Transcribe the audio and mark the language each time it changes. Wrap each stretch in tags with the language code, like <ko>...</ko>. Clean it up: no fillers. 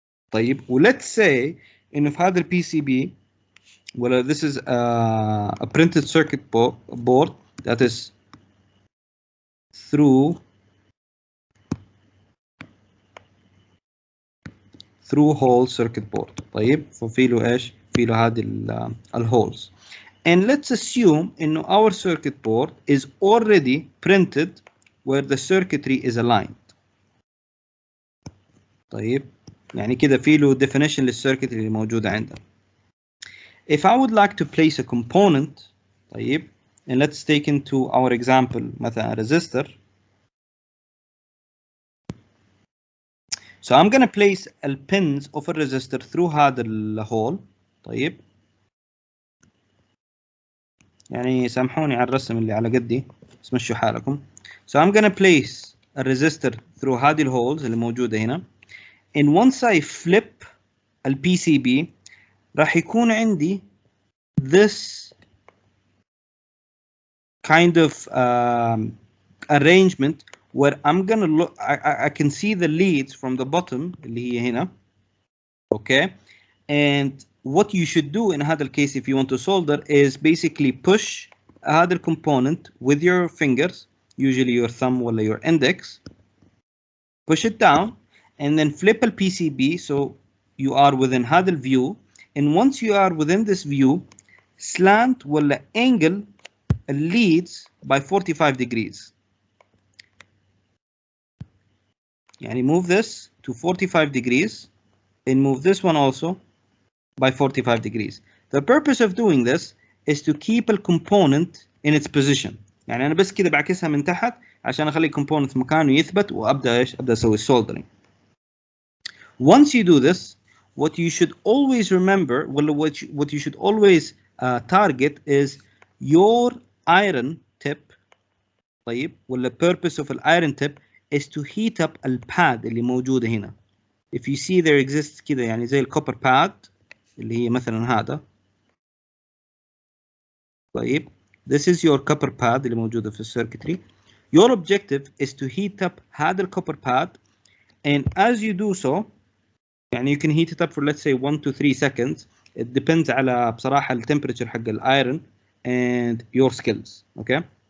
<ar>طيب,</ar> <en>let's say</en> <ar>إنه في هذا</ar> <en>PCB, well, this is a printed circuit board that is through whole circuit board.</en> <ar>طيب, ففي له ايش؟ في له هذه الholes.</ar> <en>And let's assume</en> <ar>إنه</ar> <en>our circuit board is already printed where the circuitry is aligned.</en> <ar>طيب يعني كده في له definition للcircuitry اللي موجودة عندنا.</ar> <en>If I would like to place a component,</en> <ar>طيب,</ar> <en>and let's take into our example</en> <ar>مثلا</ar> <en>resistor. So I'm gonna place the pins of a resistor through</en> <ar>هذا الهول. طيب يعني سامحوني على الرسم اللي على قدي بس مشوا حالكم.</ar> <en>So I'm gonna place a resistor through</en> <ar>هذه الهولز اللي موجودة هنا.</ar> <en>And once I flip ال PCB</en> <ar>راح يكون عندي</ar> <en>this kind of arrangement where I'm gonna look, I can see the leads from the bottom</en> <ar>اللي هي هنا.</ar> <en>Okay, and what you should do in</en> <ar>هذا</ar> <en>case if you want to solder is basically push هذا component with your fingers, usually your thumb or your index, push it down and then flip a PCB so you are within هذا view, and once you are within this view slant</en> <ar>ولا</ar> <en>angle leads by 45 degrees.</en> <ar>يعني</ar> <en>move this to 45 degrees and move this one also by 45 degrees. The purpose of doing this is to keep a component in its position.</en> <ar>يعني أنا بس كده بعكسها من تحت عشان أخلي component في مكانه يثبت وأبدأ إيش؟ أبدأ أسوي soldering.</ar> <en>Once you do this, what you should always remember, well, what you should always target is your iron tip.</en> <ar>طيب ولا</ar> <en>purpose of an iron tip is to heat up</en> <ar>الباد اللي موجودة هنا.</ar> <en>If you see there exists</en> <ar>كده يعني زي الكوبر باد اللي هي مثلا هذا.</ar> <en>طيب this is your copper pad</en> <ar>اللي موجودة في السيركتري.</ar> <en>Your objective is to heat up</en> <ar>هذا الكوبر</ar> <en>pad, and as you do so</en> <ar>يعني</ar> <en>you can heat it up for let's say 1 to 3 seconds. It depends</en> <ar>على بصراحة ال</ar> <en>temperature</en> <ar>حق الايرون</ar> <en>and your skills. Okay.</en>